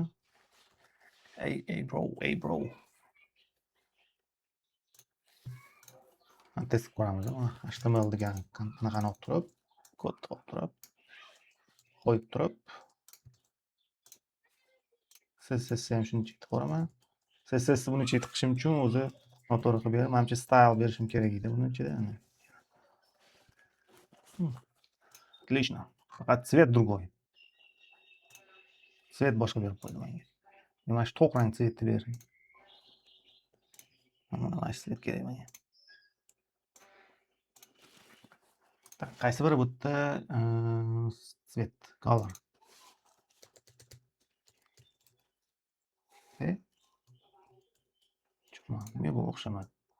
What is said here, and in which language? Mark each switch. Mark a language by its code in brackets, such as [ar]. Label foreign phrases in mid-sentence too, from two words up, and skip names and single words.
[uz] Ey bro. Test ko'ramiz. HTML degan qanaqani olib turib, kodni olib turib, qo'yib turib, CSS ham shuni chekib qo'raman. CSS buni chekib qilishim uchun o'zi noto'g'ri qilib beradi. Menimcha style berishim kerak edi buni ichida. [ru] Отлично. [uz] Faqat [ru] цвет другой. [uz] Цвет boshqa berib qo'ydi menga. Mana shu to'q rang цветni bering. Mana shu цвет kerak menga. Qaysi biri bu yerda цвет, color. Nima bu o'xshamadi?